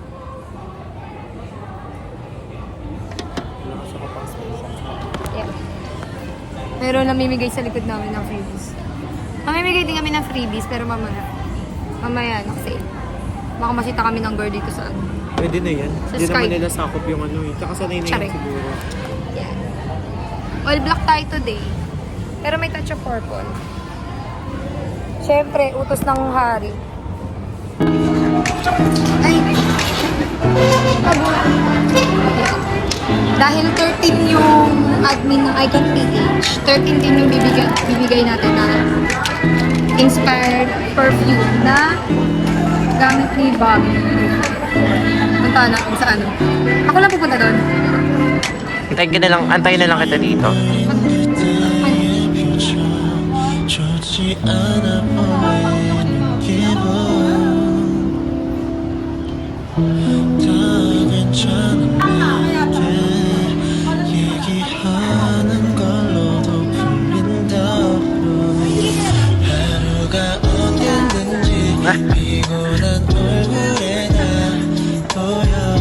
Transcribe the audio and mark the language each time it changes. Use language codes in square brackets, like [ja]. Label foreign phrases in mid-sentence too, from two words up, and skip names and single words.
[tl] Wala ka siya pang spray sa mukha. Yeah. Pero namimigay sa likod namin ng freebies. Mamimigay din kami ng freebies, pero mamaya. Mamaya na kasi. Baka masita kami ng girl dito sa ano. Pwede na yan. Sa Hindi Sky. naman nila sakop yung ano eh. Tsaka sanay na Tsare. yan siguro. [en] Yeah. All black tayo today. [tl] Pero may touch of purple. Siyempre, utos ng hari. Ay! Dahil 13 yung admin ng Icon PH, 13 din yung bibigay natin na [en] inspired perfume [tl] na gamit ni Bobby. Punta natin sa ano. Ako lang pupunta doon. Antayin na lang kita dito. [ko] 좋지 않아 보이는 기분 다 괜찮은 내게 얘기하는 걸로도 풀린다고 하루가 어땠는지 피곤한 얼굴에 다 보여